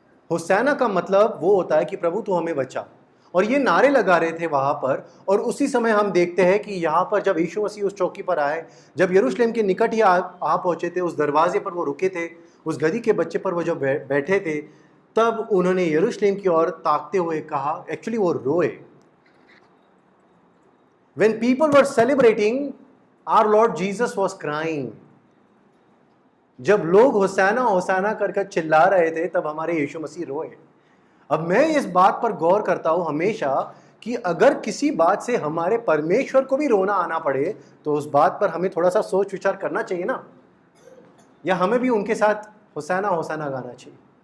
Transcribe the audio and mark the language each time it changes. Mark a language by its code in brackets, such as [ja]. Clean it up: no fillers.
[hi] होसैना का मतलब वो होता है कि प्रभु तू हमें बचा। और ये नारे लगा रहे थे वहां पर, और उसी समय हम देखते हैं कि यहाँ पर जब यीशु मसीह उस चौकी पर आए, जब यरूशलेम के निकट ही आ पहुंचे थे, उस दरवाजे पर वो रुके थे, उस गधी के बच्चे पर वो जब बैठे थे, तब उन्होंने यरूशलेम की ओर ताकते हुए कहा, एक्चुअली वो रोए। [en] When people were celebrating, our Lord Jesus was crying. [hi] जब लोग होसाना होसाना कर चिल्ला रहे थे, तब हमारे यीशु मसीह रोए। अब मैं इस बात पर गौर करता हूं हमेशा कि अगर किसी बात से हमारे परमेश्वर को भी रोना आना पड़े, तो उस बात पर हमें थोड़ा सा सोच विचार करना चाहिए ना, या हमें भी उनके साथ होसाना होसाना गाना चाहिए?